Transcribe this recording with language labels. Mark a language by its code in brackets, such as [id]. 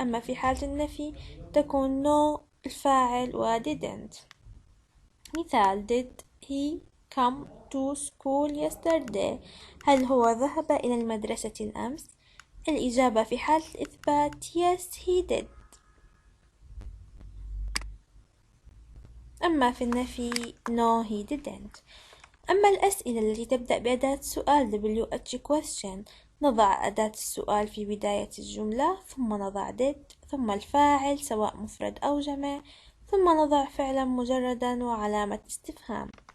[ar] أما في حالة النفي تكون no الفاعل و didn't. مثال [en] did he come to school yesterday؟ [ar] هل هو ذهب إلى المدرسة الأمس؟ الإجابة في حالة الإثبات [en] yes he did. [ar] أما في النفي [en] no he didn't. [ar] أما الأسئلة التي تبدأ بأداة السؤال WH question نضع أداة السؤال في بداية الجملة، ثم نضع did، ثم الفاعل سواء مفرد أو جمع، ثم نضع فعلا مجردا وعلامة استفهام.